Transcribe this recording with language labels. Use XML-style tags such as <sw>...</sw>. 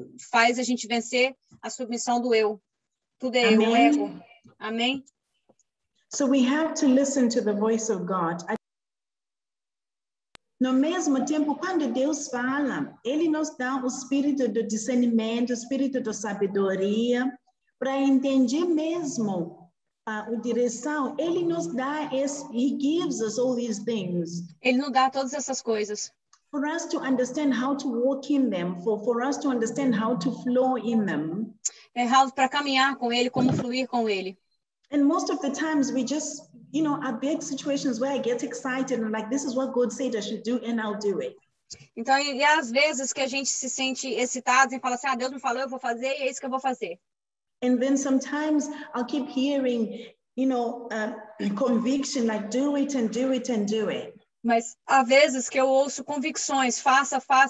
<pt>Faz a gente vencer a submissão do eu. Tudo é Amém. eu, ego. Amém?</pt> <en>So we have to listen to the voice of God.</en> <pt>No mesmo tempo, quando Deus fala, Ele nos dá o espírito do discernimento, o espírito da sabedoria, para entender mesmo a direção. Ele nos dá,</pt> <en>He gives us all these things.</en> <pt>Ele nos dá todas essas coisas.</pt> <en>For us to understand how to walk in them, for us to understand how to flow in them.</en> <pt>Para caminhar com Ele, como fluir com Ele.</pt> <en>And most of the times we just, I beg situations where I get excited and like, this is what God said I should do and I'll do it.</en> <pt>Então, e às vezes que a gente se sente excitado e fala assim, Deus me falou, eu vou fazer e é isso que eu vou fazer.</pt> <en>And then sometimes I'll keep hearing, conviction, like do it and do it and do it.</en> <pt>Mas há vezes que eu ouço convicções, faça.</pt>